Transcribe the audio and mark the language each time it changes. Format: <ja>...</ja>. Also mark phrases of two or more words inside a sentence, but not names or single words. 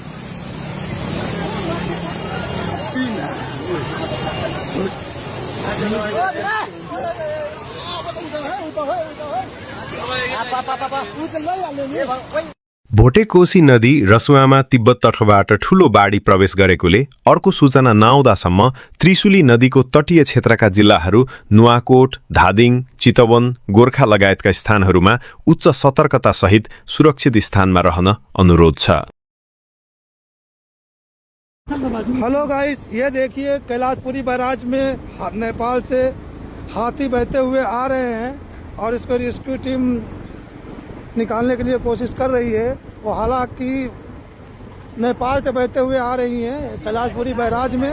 <ne>भोटे कोशी नदी रसुवामा तिब्बत तर्फबाट ठूलो बाढी प्रवेश गरेकोले अर्को सूचना नआउँदासम्म त्रिशुली नदीको तटीय क्षेत्रका जिल्लाहरू नुवाकोट, धादिङ, चितवन, गोर्खा लगायतका स्थानहरूमा उच्च सतर्कतासहित सुरक्षित स्थानमा रहन अनुरोध छ।</ne> <en>hello guys,</en> <hi>ये देखिए कैलाशपुरी बैराज में नेपाल से हाथी बहते हुए आ रहे हैं और इसको रेस्क्यू टीम निकालने के लिए कोशिश कर रही है। वो हालांकि नेपाल से बहते हुए आ रही हैं कैलाशपुरी बैराज में।</hi>